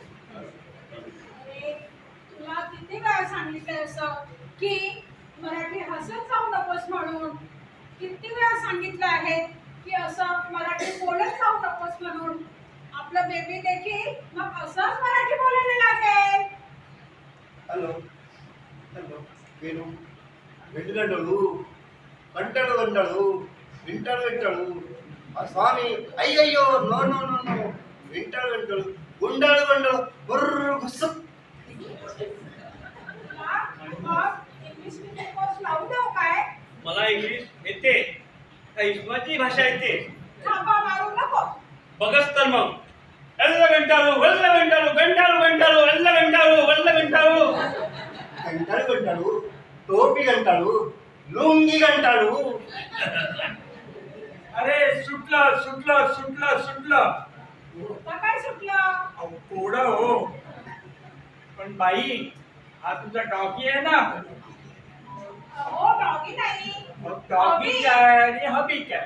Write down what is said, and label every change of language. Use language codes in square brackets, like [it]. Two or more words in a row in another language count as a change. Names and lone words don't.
[mr] अरे तुला किती वेळा सांगितलंय असं की मराठी हसत जाऊ नकोस म्हणून. किती वेळा सांगितलं आहे की असं मराठी बोलत जाऊ नकोस म्हणून. आपलं बेबी देखील मग असंच मराठी बोलायला लागेल. [te] हॅलो हॅलो वेणू వెండిగంటలు కంటలు గంటలు వింటలు వింటలు ఆ స్వామి అయ్యయ్యో నో నో నో నో వింటలు వింటలు గుండలు గుండలు బుర్ర గుస్సు. [mr] इंग्लिश मध्ये कोर्स लावू देऊ काय? मला इंग्लिश येते, हिंदवाची भाषा येते. थांबा मारू नको. बघच तर मग. एल्ल गंटाळू, वल्ल गंटाळू, गंटाळू गंटाळू, एल्ल गंटाळू, वल्ल गंटाळू. [te] గంటలు గంటలు టోపీ గంటలు లుంగి గంటలు. [mr] अरे सुटलं सुटलं सुटलं सुटलं. आता काय सुटलं? अहो कोडं हो. पण बाई, हा तुझा डॉगी आहे ना. हो डॉगी नाही. मग डॉगी काय आणि हबी काय?